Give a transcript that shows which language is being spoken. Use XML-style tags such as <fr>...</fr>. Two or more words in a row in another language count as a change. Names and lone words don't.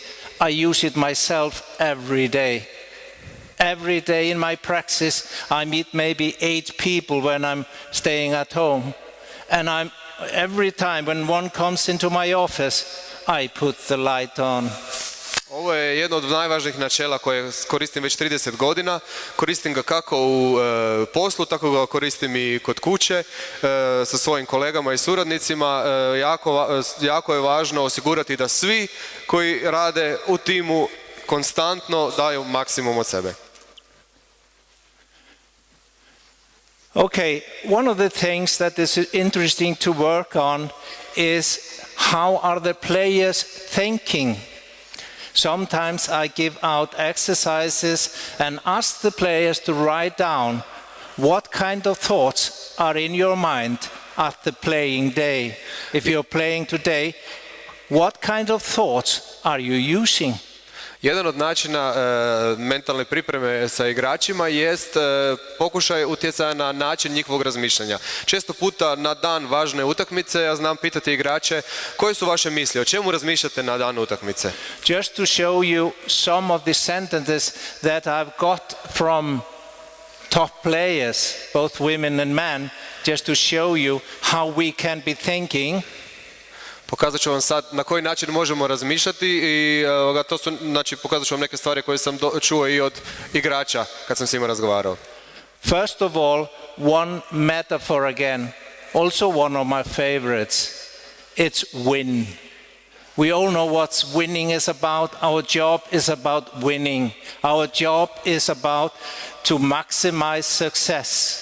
<en>I use it myself every day. Every day in my practice, I meet maybe 8 people when I'm staying at home. And every time when one comes into my office, I put the light on.</en> <hr>Ovo je jedno od najvažnijih načela koje koristim već 30 godina. Koristim ga kako u poslu, tako ga koristim i kod kuće sa svojim kolegama i suradnicima. Jako je važno osigurati da svi koji rade u timu konstantno daju maksimum od sebe.</hr> <en>Okay, one of the things that is interesting to work on is how are the players thinking? Sometimes I give out exercises and ask the players to write down what kind of thoughts are in your mind at the playing day. If you're playing today, what kind of thoughts are you using?</en> <hr>Jedan od načina mentalne pripreme sa igračima jest pokušaj utjecaja na način njihovog razmišljanja. Često puta na dan važne utakmice ja znam pitati igrače koje su vaše misli, o čemu razmišljate na dan utakmice.</hr> <en>Just to show you some of the sentences that I've got from top players, both women and men, just to show you how we can be thinking.</en> <hr>Pokazat ću vam sad na koji način možemo razmišljati i pokazat ću vam neke stvari koje sam čuo i od igrača kad sam s njima razgovarao.</hr> <en>First of all, one metaphor again, also one of my favorites. It's win. We all know what winning is about. Our job is about winning. Our job is about to maximize success.</en>